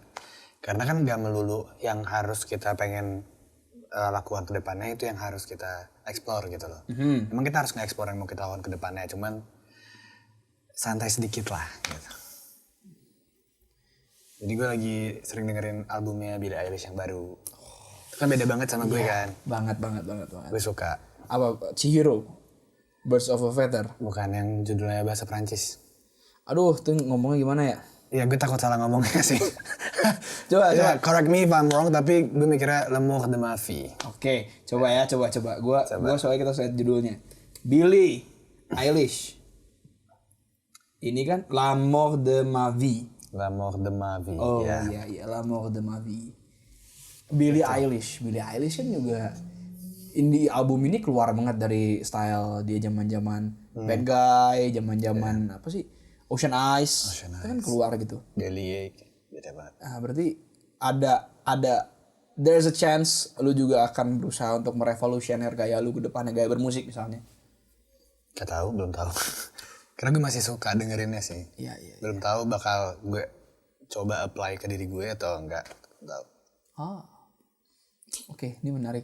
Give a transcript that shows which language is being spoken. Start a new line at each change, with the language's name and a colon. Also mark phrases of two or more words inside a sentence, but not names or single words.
Indonesian: Karena kan gak melulu yang harus kita pengen lakukan ke depannya itu yang harus kita explore gitu loh. Emang kita harus nge-explore yang mau kita lakukan ke depannya, cuman santai sedikit lah gitu. Jadi gue lagi sering dengerin albumnya Billie Eilish yang baru. Itu kan beda banget sama gue kan. Banget. Gue suka. Apa? Chihiro? Birds of a Feather? Bukan yang judulnya bahasa Prancis. Aduh, tuh ngomongnya gimana ya? Ya gue takut salah ngomongnya sih. Coba.
English: Correct me if I'm wrong,
Indonesian: tapi gue mikirnya L'amour de ma vie. Oke, coba. Gua soalnya kita lihat judulnya. Billie Eilish. Ini kan L'amour de ma vie. L'amour de ma vie. Oh ya. iya, L'amour de ma vie. Billie Eilish kan juga di album ini keluar banget dari style dia zaman-zaman Bad Guy, zaman-zaman apa sih? Ocean Eyes. Itu kan keluar gitu. Bellyache, beda banget. Berarti ada
English: there's a chance
Indonesian: lu juga akan berusaha untuk merevolusioner gaya lu ke depannya, gaya bermusik misalnya. Belum tahu. Karena gue masih suka dengerinnya sih. Iya. Belum tahu bakal gue coba apply ke diri gue atau enggak. Tahu. Oke, ini menarik.